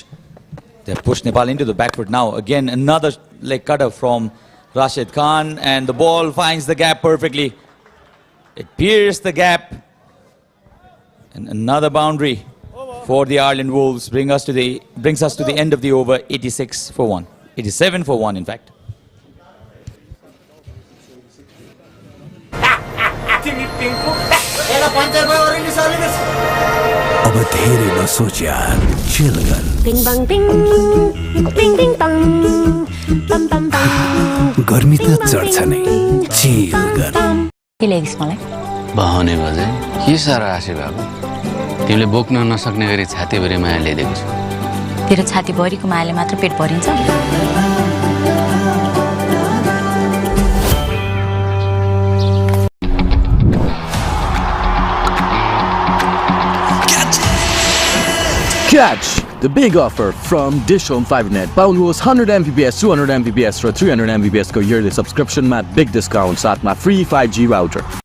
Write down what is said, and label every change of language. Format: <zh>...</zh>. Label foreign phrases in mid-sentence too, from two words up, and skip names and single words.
<en>They've pushed Nepal into the backward now. Again, another leg cutter from Rashid Khan, and the ball finds the gap perfectly. It pierced the gap, and another boundary for the Ireland Wolves brings us to the end of the over. 86 for 1, 87 for 1 in fact.</en> <ne>अब धेरै नसोच यार, चिल गर। Bing bang bing, bing bing bang, bam bam bam. गर्मी त चढ्छ नै, चिल गर। के ल्याइस् मलाई? बहाउने बजे के सारा आशे बाबु, तिमीले बोक्न नसक्ने गरी छातीभरि माया ल्याइदिएको छु। तेरो छाती भरिको मायाले मात्र पेट भरिन्छ?</ne> <en>Catch the big offer from DishHome 5net.</en> <ne>Paulus 100 Mbps, 200 Mbps र 300 Mbps को</ne> <en>yearly subscription</en> <ne>मा</ne> <en>big discount</en> <ne>साथमा</ne> <en>free 5G router.</en>